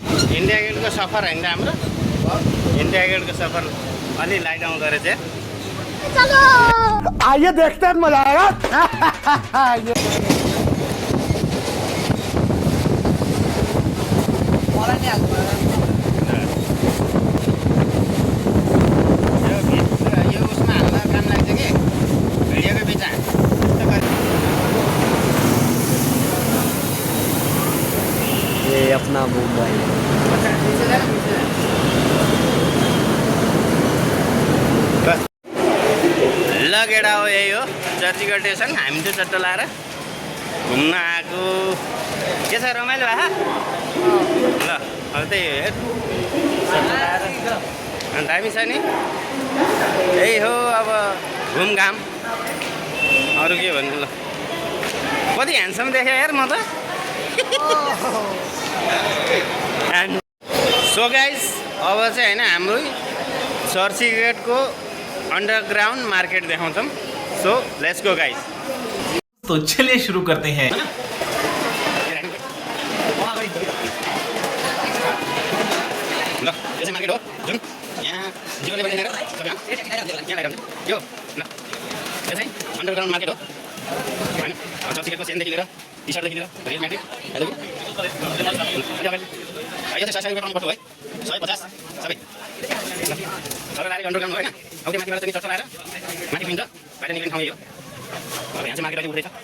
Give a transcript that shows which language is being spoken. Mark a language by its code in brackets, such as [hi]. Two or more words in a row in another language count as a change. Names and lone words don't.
[ne] इन्डिया गेटको सफर होइन हाम्रो इन्डिया गेटको सफर अलि लाइट आउँदो रहेछ [hi] आइए देखते हैं मजा आएगा [ne] यो उसमा हाल्न काम लाग्छ कि भिडियोको बिचमा [hi] ये अपना मुंबई [ne] ल गेडा हो यही हो चर्चगढ स्टेसन हामी चाहिँ चट्ट लाएर घुम्न आएको के छ रमाइलो भए ल अब त्यही हो हेर चट्ट लाएर अनि दामी छ नि यही हो अब घुमघाम अरू के भन्नु ल कति ह्यान्डसम देखेँ यार म त [en] so guys [ne] अब चाहिँ होइन हाम्रो चर्चगढको [en] underground market [ne] देखाउँछौँ [en] so let's go guys [hi] तो चलिए शुरू करते हैं [ne] ल यो चाहिँ मार्केट हो जुन यहाँ जीवनले बनिएर सबै यहाँ लाइरहन्छ यो ल यो चाहिँ [en] underground market [ne] हो हैन चर्चगढको सेनदेखि लिएर टी सर्टदेखि लिएर रेल म्याट्रिक यो चाहिँ 100 रुपियाँ पाउनु पर्छ है 150 सबै सबै लाएर अंडरग्राउन्ड होइन अब त्यो माथिबाट चाहिँ चट्ट लाएर माथि पिन्छ बाहिर निक्लिने ठाउँ यो अब यहाँ चाहिँ मार्केट अहिले उठ्दैछ